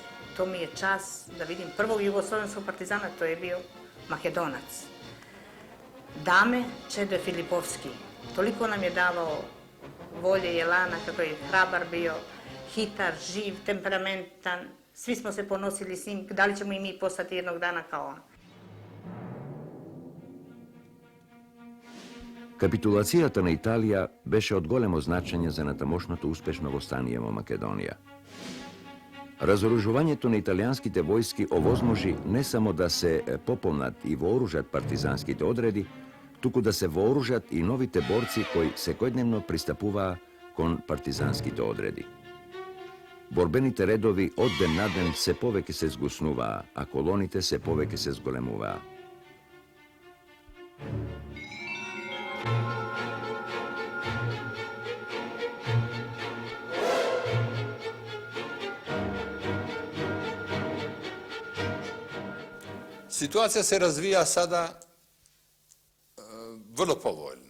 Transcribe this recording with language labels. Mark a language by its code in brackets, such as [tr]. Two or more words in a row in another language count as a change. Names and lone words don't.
[sr] To mi je čas da vidim prvog jugoslovenskog partizana, to je bio Makedonac. Dame Čede Filipovski. Toliko nam je davao volje i elana, kako je hrabar bio, hitar, živ, temperamentan. Svi smo se ponosili s njim, da li ćemo i mi postati jednog dana kao on. [mk] Капитулацијата на Италија беше од големо значење за натамошното успешно востание во Македонија. Разоружувањето на италијанските војски овозможи не само да се пополнат и вооружат партизанските одреди, туку да се вооружат и новите борци кои секојдневно пристапуваа кон партизанските одреди. Борбените редови од ден на ден се повеќе се згуснуваа, а колоните се повеќе се зголемуваа. [sr] Situacija se razvija sada vrlo povoljno.